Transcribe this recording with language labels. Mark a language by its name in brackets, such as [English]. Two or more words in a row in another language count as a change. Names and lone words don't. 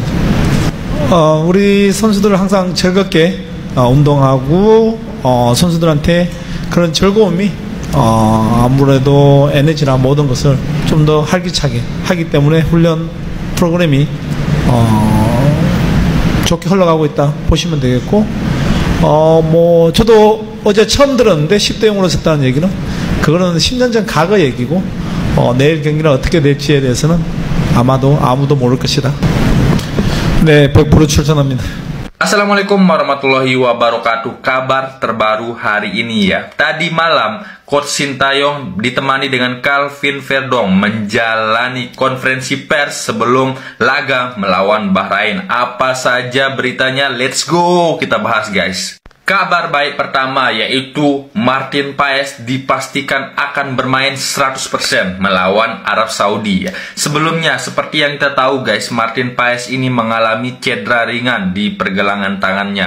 [Korean] 우리 선수들은 항상 즐겁게 운동하고 선수들한테 그런 즐거움이 아무래도 에너지나 모든 것을 좀 더 활기차게 하기 때문에 훈련 프로그램이 좋게 흘러가고 있다 보시면 되겠고, 뭐 저도 어제 처음 들었는데 10대 0으로 졌다는 얘기는 그거는 10년 전 과거 얘기고, 내일 경기는 어떻게 될지에 대해서는 아마도 아무도 모를 것이다. 네, 100% 출전합니다. [Arabic] السلام عليكم ورحمة الله وبركاته. [Indonesian] Kabar terbaru hari ini ya. Tadi malam Coach Sintayong ditemani dengan Kelvin Verdong menjalani konferensi pers sebelum laga melawan Bahrain. Apa saja beritanya? [English] Let's go, [Indonesian] kita bahas guys. Kabar baik pertama yaitu Martin Paes dipastikan akan bermain 100% melawan Arab Saudi ya. Sebelumnya seperti yang kita tahu guys, Martin Paes ini mengalami cedera ringan di pergelangan tangannya.